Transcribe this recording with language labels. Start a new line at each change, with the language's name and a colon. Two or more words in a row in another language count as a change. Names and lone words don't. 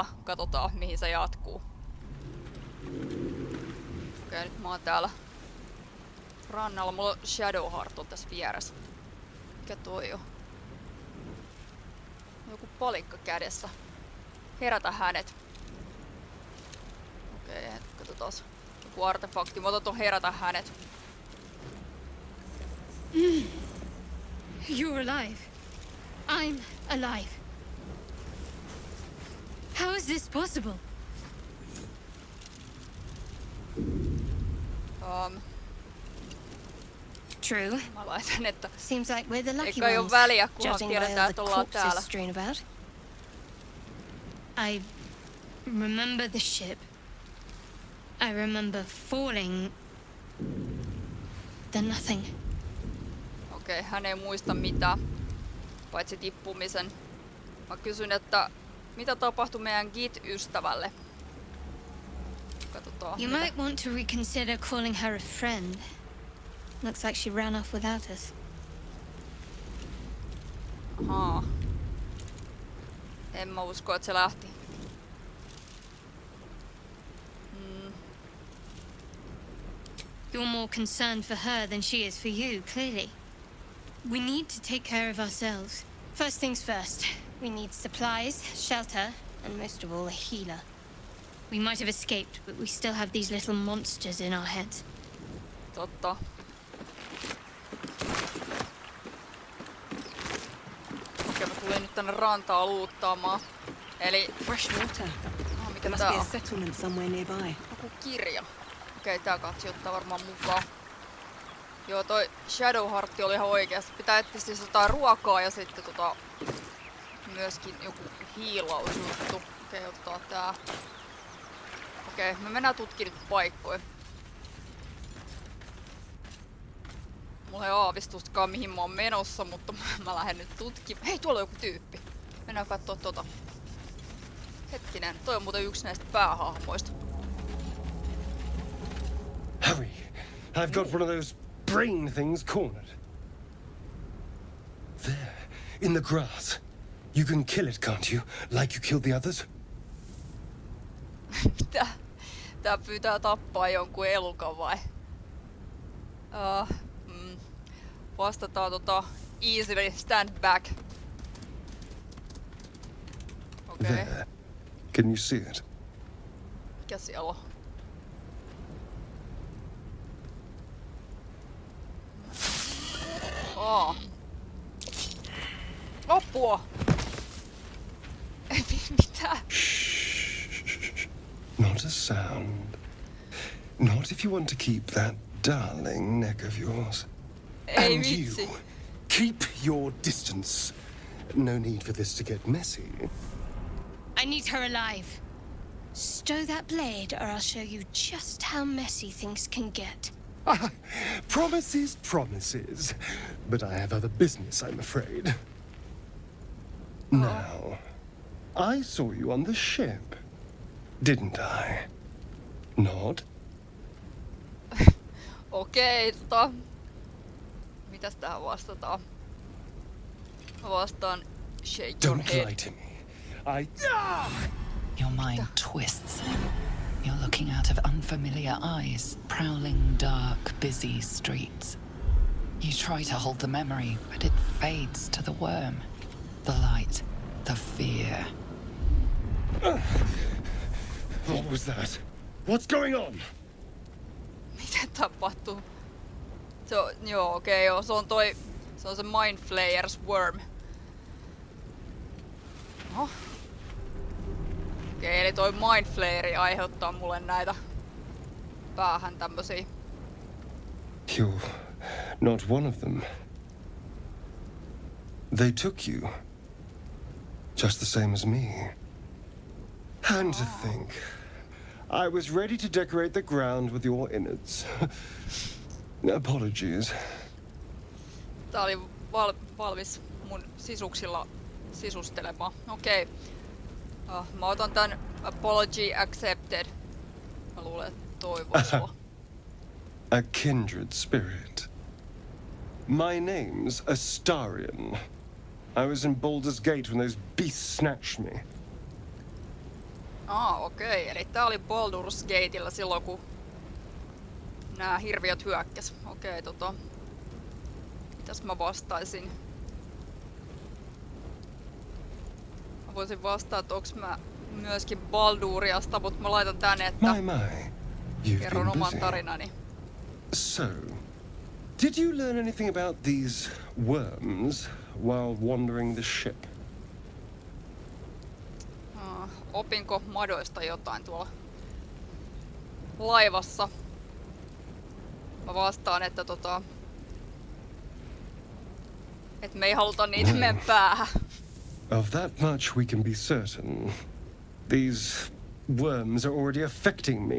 Finnish: Katsotaan mihin se jatkuu. Okei, nyt mä oon täällä rannalla. Mulla on Shadowheart on tässä vieressä. Mikä toi on? Joku palikka kädessä. Herätä hänet. Okei, katsotaan. Joku artefakti. Mä otan ton herätä hänet.
English: You're alive. I'm alive. How is this possible? True.
Finnish: Mä laitan, että
English: Seems like we're the lucky
Finnish: eikä ole
English: ones,
Finnish: väliä, kunhan
English: judging by
Finnish: tiedetään,
English: all
Finnish: että
English: the
Finnish: ollaan täällä.
English: corpses strewn about. I remember the ship. I remember falling. Then nothing.
Finnish: Okei, hän ei muista mitään, paitsi tippumisen. Mä kysyn, että mitä tapahtui meidän Git-ystävälle? Katsotaan.
English: You might want to reconsider calling her a friend. Looks like she ran off without us.
Finnish: Ahaa. En mä usko, että se lähti.
English: You're more concerned for her than she is for you, clearly. We need to take care of ourselves. First things first, we need supplies, shelter, and most of all, a healer. We might have escaped, but we still have these little monsters in our heads.
Finnish: Totta. Okei, mä tulin nyt tänne rantaa luuttaamaan. Eli
English: Fresh water.
Finnish: mikä
English: There must
Finnish: tää
English: be a
Finnish: on?
English: settlement somewhere nearby.
Finnish: Joku kirja. Okei, tää kansi ottaa varmaan mukaan. Joo, toi Shadowheart oli ihan oikeasti. Pitää etsiä siis jotain ruokaa ja sitten myöskin joku hiilausjuttu. Okei, ottaa tää. Okei, me mennään tutkimaan nyt paikkoja. Mulla ei aavistustakaan mihin mä oon menossa, mutta mä lähden nyt tutkimaan. Hei, tuolla on joku tyyppi. Mennään kattoo tota. Hetkinen, toi on muuten yksi näistä päähahmoista.
English: Hurry! I've got one of those brain things cornered. There, in the grass. You can kill it, can't you? Like you killed the others?
Finnish: Mitä? Tää pyytää tappaa jonkun elukan vai? Vastataan
English: easily stand back.
Finnish: Okei.
English: There. Can you see it?
Finnish: Mikä siellä on? Apua! Ei mitään.
English: Shh. Not a sound. Not if you want to keep that darling neck of yours.
Finnish: Ei
English: And
Finnish: vitsi.
English: you, keep your distance. No need for this to get messy. I need her alive. Stow that blade, or I'll show you just how messy things can get. Promises. But I have other business, I'm afraid. Now, I saw you on the ship, didn't I? Not?
Finnish: Okei, mitäs tähän vastataan? Mä vastaan
English: shake your Don't head. lie to me. Your mind twists. You're looking out of unfamiliar eyes, prowling dark, busy streets. You try to hold the memory, but it fades to the worm. The light, the fear. What was that? What's going on?
Finnish: Mitä tapahtuu? Se on, se on se Mind Flayer's Worm. Oho. Okei, eli toi Mind Flayeri aiheuttaa mulle näitä päähän tämmösiä.
English: You're not one of them. They took you. Just the same as me. And to think, I was ready to decorate the ground with your innards. Apologies.
Finnish: Tää oli valmis mun sisuksilla sisustelemaan. Okei. Mä otan tän
English: apology accepted.
Finnish: Mä luulen, että toi voisi olla.
English: A kindred spirit. My name's Astarion. I was in Baldur's Gate when those beasts snatched me.
Finnish: Okei. Eli tää oli Baldur's Gateillä silloin, kun nää hirviöt hyökkäs. Okei, mitäs mä vastaisin? Mä voisin vastata, että onks mä myöskin Balduriasta, mutta mä laitan tänne, että kerron
English: You've been
Finnish: oman
English: busy.
Finnish: tarinani.
English: So, did you learn anything about these worms while wandering the ship?
Finnish: Opinko madoista jotain tuolla laivassa? Mä vastaan, että että me ei haluta niitä meidän päähän.
English: Of that much we can be certain. These worms are already affecting me.